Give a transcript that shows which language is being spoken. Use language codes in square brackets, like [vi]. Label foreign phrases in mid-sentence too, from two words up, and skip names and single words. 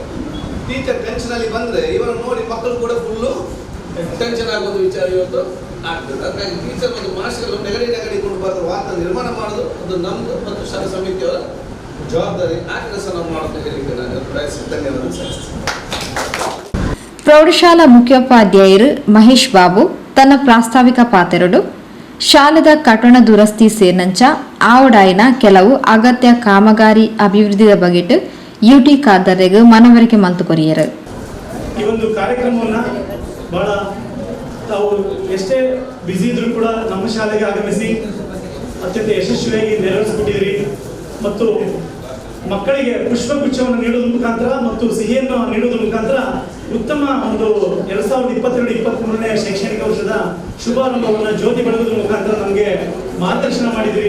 [kn] ಟೀಚರ್ ಟೆನ್ಷನಲ್ಲಿ ಬಂದರೆ ಇವರನ್ನು ನೋಡಿ ಮಕ್ಕಳು ಕೂಡ ಫುಲ್ಲು ಟೆನ್ಷನ್ ಆಗೋದು ವಿಚಾರ ಇವತ್ತು ಆಗ್ತದೆ. ಹಾಗಾಗಿ ಟೀಚರ್ ಮತ್ತು ಮಾಸ್ಟರ್ಗಳು ನೆಗಡಿಕೊಂಡು ಬರೋ ವಾತಾವರಣ ನಿರ್ಮಾಣ ಮಾಡೋದು ಅದು ನಮ್ಮದು ಮತ್ತು ಶಾಲಾ ಸಮಿತಿಯವರ ಜವಾಬ್ದಾರಿ. ಆ ಕೆಲಸ ನಾವು ಮಾಡೋದು ಹೇಳಿಕ್ಕೆ ನಾನು ಧನ್ಯವಾದ ಸಲ್ಲಿಸ್ತೀನಿ. [tcy] ಪ್ರೌಢಶಾಲಾ ಮುಖ್ಯೋಪಾಧ್ಯಾಯರು ಮಹೇಶ್ ಬಾಬು ತನ್ನ ಪ್ರಾಸ್ತಾವಿಕ ಪಾತೆರಡು ಶಾಲೆದ ಕಟ್ಟಡ ದುರಸ್ತಿ ಸೇರಿನಂಚ ಆವಡಾಯಿನ ಕೆಲವು ಅಗತ್ಯ ಕಾಮಗಾರಿ ಅಭಿವೃದ್ಧಿಯ ಬಗೆಟ್ UT ಖಾದರ್ರೆಗೆ ಮನವರಿಕೆ ಮಂತು ಕೊರಿಯರು. [kn] ಈ ಒಂದು ಕಾರ್ಯಕ್ರಮವನ್ನು ಬಹಳ ತಾವು ಎಷ್ಟೇ ಬ್ಯುಸಿ ಇದ್ರೂ ಕೂಡ ನಮ್ಮ ಶಾಲೆಗೆ ಆಗಮಿಸಿ ಅತ್ಯಂತ ಯಶಸ್ವಿಯಾಗಿ ನೆರವೇರಿಸಿಬಿಟ್ಟಿದ್ರಿ. ಮತ್ತು ಮಕ್ಕಳಿಗೆ ಪುಷ್ಪಗುಚ್ಛವನ್ನು ನೀಡುವುದರ ಮುಖಾಂತರ ಮತ್ತು ಸಿಹಿಯನ್ನು ನೀಡುವುದರ ಮುಖಾಂತರ ಉತ್ತಮ ಒಂದು 2022-23ನೇ ಶೈಕ್ಷಣಿಕ ವರ್ಷದ ಶುಭಾರಂಭವನ್ನು ಜ್ಯೋತಿ ಬೆಳಗುವುದರ ಮುಖಾಂತರ ನಮಗೆ ಮಾರ್ಗದರ್ಶನ ಮಾಡಿದ್ರಿ.